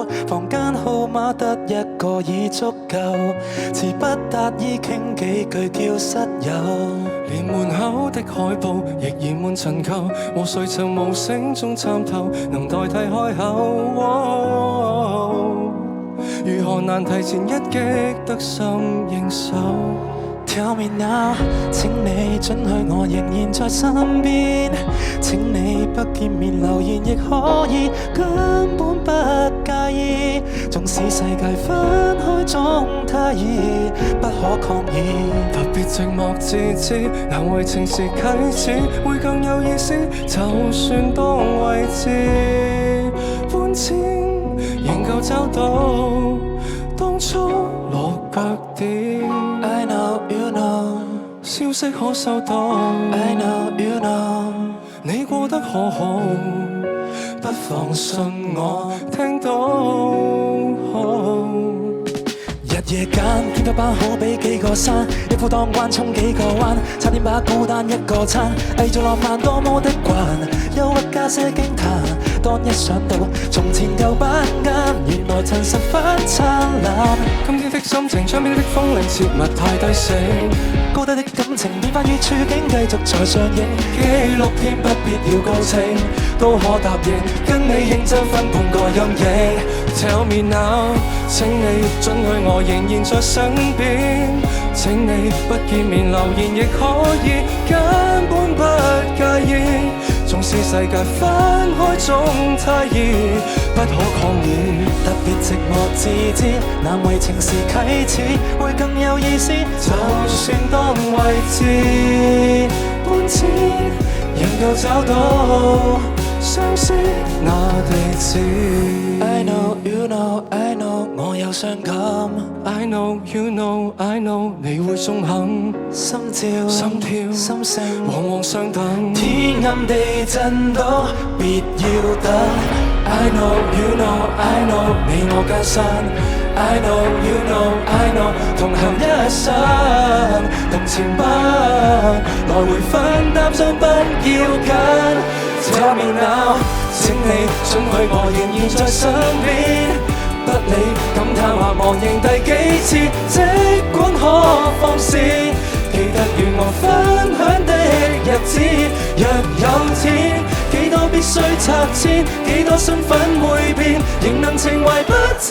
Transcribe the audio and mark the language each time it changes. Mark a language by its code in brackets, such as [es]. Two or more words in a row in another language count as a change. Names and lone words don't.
[yue] 房間號碼得一個已足夠，詞不達意傾幾句叫室友。連門口的海報亦染滿塵垢，和誰曾無聲中參透，能代替開口。如何難提前一擊得心應手 ？ [en] Tell me now， [yue] 請你准許我仍然在身邊。請你不見面留言亦可以，根本不介意。縱使世界分開總太易，不可抗議。特別寂寞自知，難為情時啟齒，會更有意思。就算當位置搬遷，仍舊找到當初落腳點。 [en] I know you know， [yue] 消息可收到。 [en] I know you know， [yue] 你過得可好？不妨信我聽到。日夜間見到班好比幾個山，一夫當關衝幾個彎，差點把孤單一個餐，偽造浪漫多麼的慣，憂鬱加些驚嘆。當一想到從前舊版間，原來曾十分燦爛。今天的心情，窗邊的風鈴切勿太低聲，高低的感情變化與處境繼續在上映。紀錄片不必要高清，都可答應跟你認真分半個陰影。 [en] Tell me now， [yue] 請你准許我仍然在身邊。請你不見面留言亦可以，根本不介意。縱使世界分開總太易，不可抗議。特別寂寞自知，難為情時啟齒，會更有意思。就算當位置搬遷，仍舊找到相識那地址。 [en] I know you know I know， [yue] 我有傷感。 [en] I know you know I know， [yue] 你會中肯。心跳心跳心聲，往往相等。天暗地震都別要等。 [en] I know you know I know， [yue] 你我艱辛。 [en] I know you know I know， [yue] 同行一生，同前奔，來回分擔心不要緊。 [en] Tell me now， [yue] 請你准許我仍然在身邊，不理感嘆或忘形第幾次，即管可放肆，記得與我分享的日子。若有天，幾多必須拆遷，幾多身份會變，仍能情懷不止。